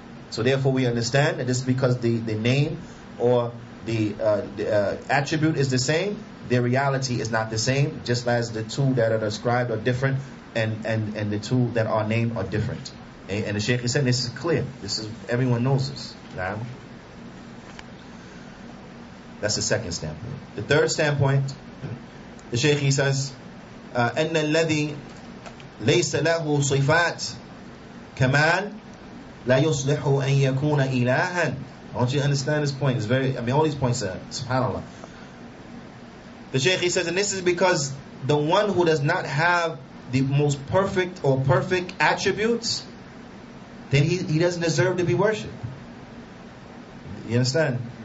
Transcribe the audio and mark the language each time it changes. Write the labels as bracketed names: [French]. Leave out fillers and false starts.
[English] So therefore we understand that just because the name or the attribute is the same, their reality is not the same, just as the two that are ascribed are different, and the two that are named are different. And the Shaykh is saying this is clear. This is, everyone knows this. Now, that's the second standpoint. The third standpoint, the Shaykh he says, [Arabic] أن الذي ليس له صفات كمال لا يصلح أن يكون إلها. [English] I want you to understand this point. It's very, all these points are, subhanAllah. The Shaykh he says, and this is because the one who does not have the most perfect or perfect attributes, then he doesn't deserve to be worshipped. You understand?